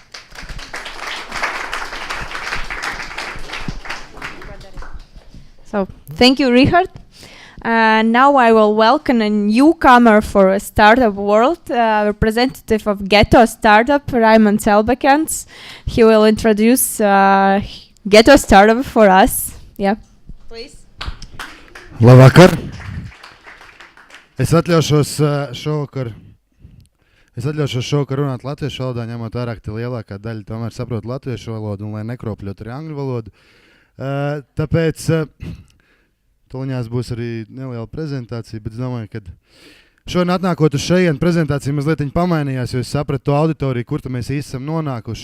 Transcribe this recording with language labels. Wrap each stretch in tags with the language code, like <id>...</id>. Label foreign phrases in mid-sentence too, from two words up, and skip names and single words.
<en>So thank you, Richard. Now I will welcome a newcomer for a startup world, representative of Ghetto Startup, Raimond Selbekens. He will introduce Ghetto Startup for us. Yeah, please.</en> <lv>Labvakar. Es atļaušos šovakar runāt latviešu valodā, ņemot vērā, ka lielākā daļa tomēr saprot latviešu valodu un lai nekropļot arī angļu valodu. Tāpēc tuliņās būs arī neliela prezentācija, bet es domāju, ka šodien atnākot uz šejienu prezentācija mazliet pamainījās, jo es sapratu to auditoriju, kur mēs īsti esam nonākuši.</lv>